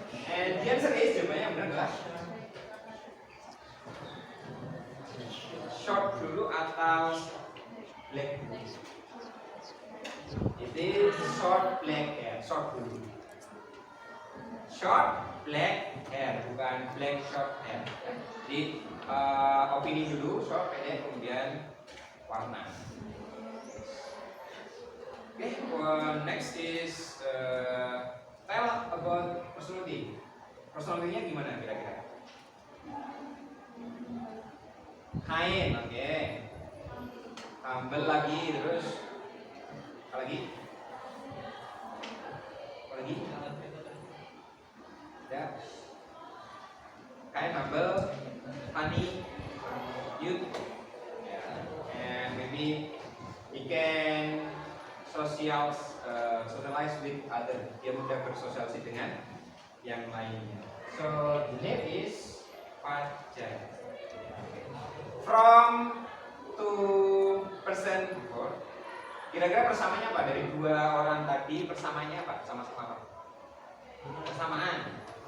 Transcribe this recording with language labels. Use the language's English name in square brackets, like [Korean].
[English] And the answer is [Indonesian] jawabannya yang benar adalah short dulu atau black dulu. [English] It is short black hair, short dulu. Short black hair, bukan black short hair. [Indonesian] Jadi opini dulu, short pendek, kemudian warna. [English] Okay, next is tell about personality. [Indonesian] Personality-nya gimana kira-kira? Kain, oke. Humble lagi, terus apa lagi? Apa lagi? Ya. [English] Kain, humble, funny, cute, and maybe he can socialize with other. [Indonesian] Dia mudah bersosialisasi dengan yang lainnya. [English] So the name is Fajar. From two person before. [Indonesian] Kira-kira persamanya apa dari dua orang tadi? Persamanya apa? Sama-sama apa? Persamaan.